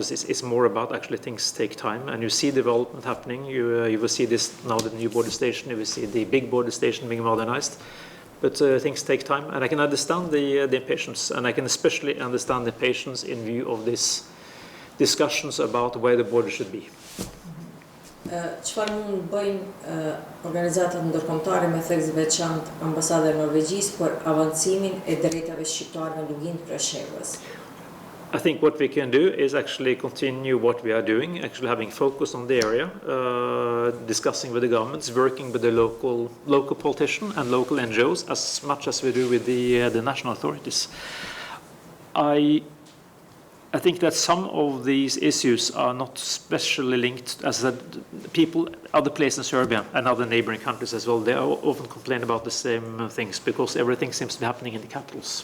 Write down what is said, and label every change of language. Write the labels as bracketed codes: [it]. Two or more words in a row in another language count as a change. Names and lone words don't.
[en] It's more about actually things take time, and you see development happening. You will see this now, the new border station. You will see the big border station being modernized. But things take time, and I can understand the impatience, and I can especially understand the impatience in view of these discussions about where the border should be. [sq] Çfarë mund bëjnë organizatat ndërkombëtare me theks veçantë Ambasada e Norvegjisë për avancimin e drejtave shqiptarëve në lugin të Preshevës? [en] I think what we can do is actually continue what we are doing, actually having focus on the area, discussing with the governments, working with the local politicians and local NGOs as much as we do with the national authorities. I think that some of these issues are not specially linked, as I said, people, other places in Serbia and other neighboring countries as well, they often complain about the same things because everything seems to be happening in the capitals.